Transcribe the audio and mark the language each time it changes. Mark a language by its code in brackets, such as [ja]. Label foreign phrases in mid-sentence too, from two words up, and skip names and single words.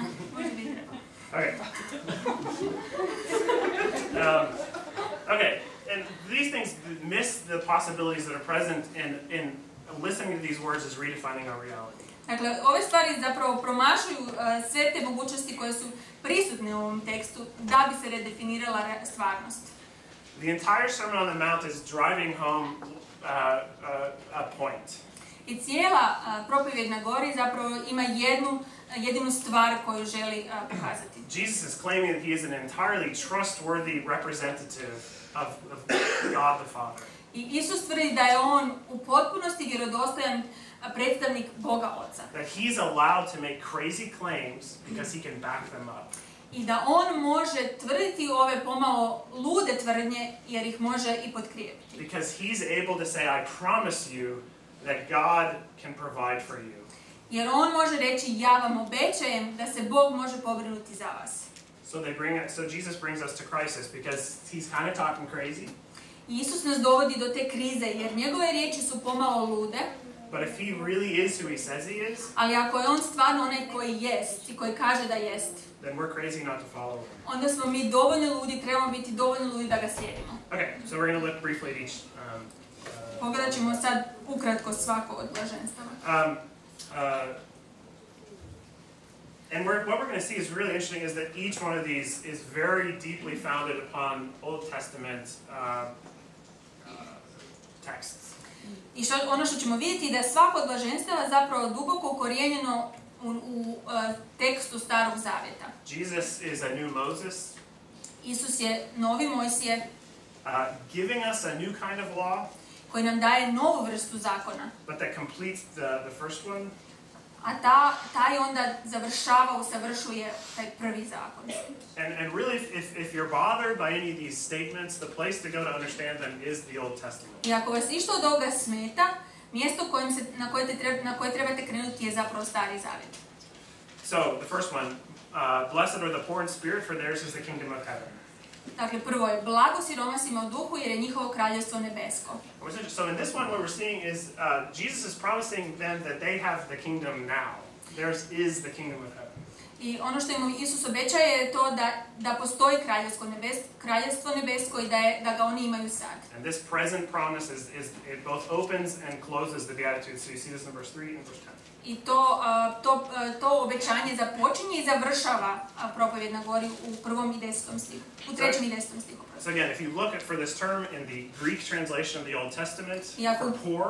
[hr] Možda bi trebao. [en] Okay. Okay. And these things miss the possibilities that are present in listening to these words as redefining our reality. [hr] Dakle, ove stvari zapravo promašuju sve te mogućnosti koje su prisutne u ovom tekstu da bi se redefinirala stvarnost. [en] The entire Sermon on the Mount is driving home a point. [hr] I cijela propovjed na gori zapravo ima jedinu stvar koju želi pokazati. [en] Jesus is claiming that he is an entirely trustworthy representative of God the Father. [hr] I Isus tvrdi da je on u potpunosti vjerodostojan predstavnik Boga Oca. [en] That he's allowed to make crazy claims because he can back them up. [hr] I da on može tvrditi ove pomalo lude tvrdnje jer ih može i potkrijepiti. [en] Because he's able to say, I promise you that God can provide for you. [hr] Jer on može reći, ja vam obećajem da se Bog može pobrinuti za vas. [en] So Jesus brings us to crisis because he's kind of talking crazy. [hr] Isus nas dovodi do te krize jer njegove riječi su pomalo lude. [en] But if he really is who he says he is, [hr] ali ako je on stvarno onaj koji jest i koji kaže da jest, [en] then we're crazy not to follow him. [hr] Onda smo mi dovoljno ludi, trebamo biti dovoljno ludi da ga slijedimo. [en] Okay, so we're going to look briefly at each. [hr] Pogledat ćemo sad ukratko svako od blaženstava. [en] And what we're going to see is really interesting is that each one of these is very deeply founded upon Old Testament texts. [hr] I ono što ćemo vidjeti je da je svako od blaženstava zapravo duboko ukorijenjeno u tekstu Starog Zavjeta. [en] Jesus is a new Moses. [hr] Isus je novi Mojsije [en] giving us a new kind of law, [hr] koji nam daje novu vrstu zakona. [en] but that completes the first one. [hr] A taj onda usavršuje taj prvi zakon. [en] And really, if you're bothered by any of these statements, the place to go to understand them is the Old Testament. [hr] I ako vas išta od ovoga smeta, mjesto na koje trebate krenuti je zapravo Stari Zavjet. [en] So, the first one, blessed are the poor in spirit, for theirs is the kingdom of heaven. [hr] Dakle, prvo je blago siromasima u duhu jer je njihovo kraljevstvo nebesko. [en] So in this one, what we're seeing is Jesus is promising them that they have the kingdom now. Theirs is the kingdom of heaven. [hr] I ono što im Isus obećaje je to da postoji kraljevstvo nebesko i da ga oni imaju sad. [en] And this present promise it both opens and closes the Beatitudes. So you see this in verse 3 and verse 10. [hr] I to obećanje započinje i završava propovjed na gori u 1. i 10. stihu. U 3. i 10. stihu. [en] So again, if you look for this term in the Greek translation of the Old Testament, for poor,